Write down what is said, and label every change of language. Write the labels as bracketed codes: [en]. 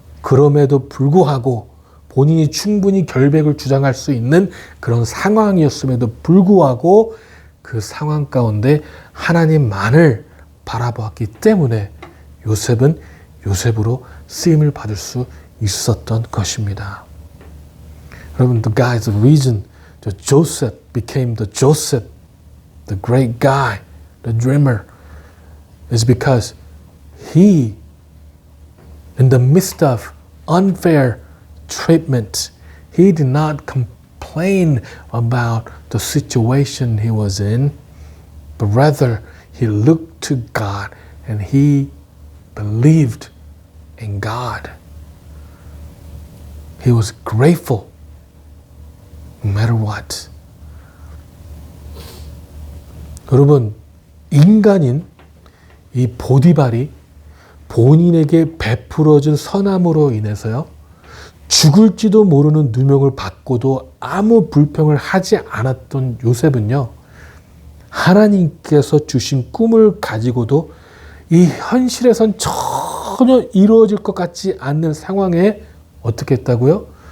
[ko] 그럼에도 불구하고 본인이 충분히 결백을 주장할 수 있는 그런 상황이었음에도 불구하고 그 상황 가운데 하나님만을 바라보았기 때문에 요셉은 요셉으로 쓰임을 받을 수 있었던 것입니다. [en] 여러분, the guy, the reason that Joseph became the Joseph, the great guy, the dreamer, is because he, in the midst of unfair treatment, he did not complain about the situation he was in, but rather he looked to God and he believed in God. He was grateful no matter what. [ko] 여러분, 인간인 이 보디발이 본인에게 베풀어진 선함으로 인해서요, 죽을지도 모르는 누명을 받고도 아무 불평을 하지 않았던 요셉은요, 하나님께서 주신 꿈을 가지고도 이 현실에선 전혀 이루어질 것 같지 않는 상황에 어떻게 했다고요?